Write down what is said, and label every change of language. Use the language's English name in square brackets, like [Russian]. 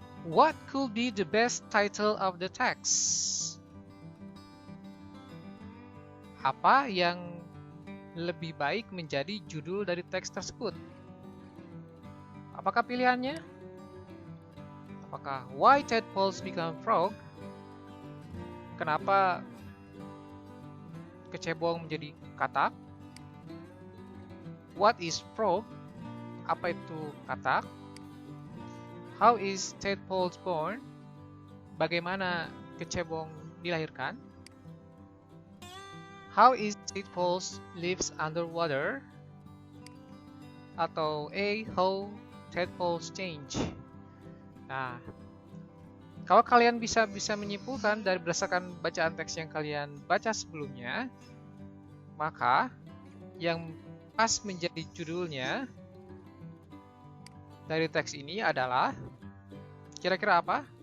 [English] What could be the best title of the text? [Indonesian] Apa yang lebih baik menjadi judul dari teks tersebut? Apakah pilihannya? Apakah [English] Why Tadpoles Become Frog? [Indonesian] Kenapa kecebong menjadi katak? [English] What is frog? [Indonesian] Apa itu katak? [English] How is tadpoles born? [Indonesian] Bagaimana kecebong dilahirkan? [English] How is tadpoles lives underwater? [Indonesian] Atau [English] A. How tadpoles change? [Indonesian] Nah, kalau kalian bisa menyimpulkan dari berdasarkan bacaan teks yang kalian baca sebelumnya, maka yang pas menjadi judulnya dari teks ini adalah kira-kira apa?